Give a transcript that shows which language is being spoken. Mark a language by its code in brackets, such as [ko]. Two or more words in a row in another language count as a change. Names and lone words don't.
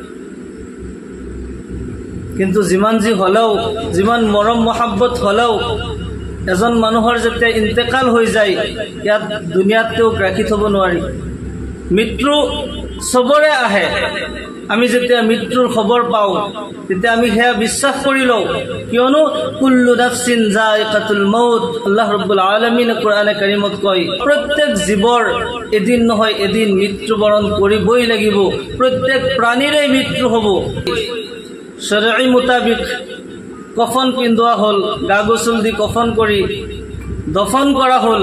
[as] কিন্তু যিমান যি হলেও, যিমান মৰম মহাব্বত হলেও, এজন মানুহৰ যেতিয়া ইন্তেকাল হৈ যায়, ইয়াত দুনিয়াত তেওঁক ৰাখি থব নোৱাৰি। মৃত্যু চবৰে আহে। আমি যেতিয়া মৃত্যুৰ খবৰ পাওঁ, তেতিয়া আমি সেয়া বিশ্বাস কৰি লওঁ, কিয়নো [ar] كل نفس ذائقة الموت, [as] আল্লাহ [ar] رب العالمين [as] কোৰআনে কাৰিমত কয়, প্ৰত্যেক জীৱৰ এদিন নহয় এদিন মৃত্যুবৰণ কৰিবই লাগিব। প্ৰত্যেক প্ৰাণীৰে মৃত্যু হ'ব। শৰঈ মুতাবিক কফন পিন্ধোৱা হ'ল, গা গোসল দি কফন কৰি দফন কৰা হ'ল।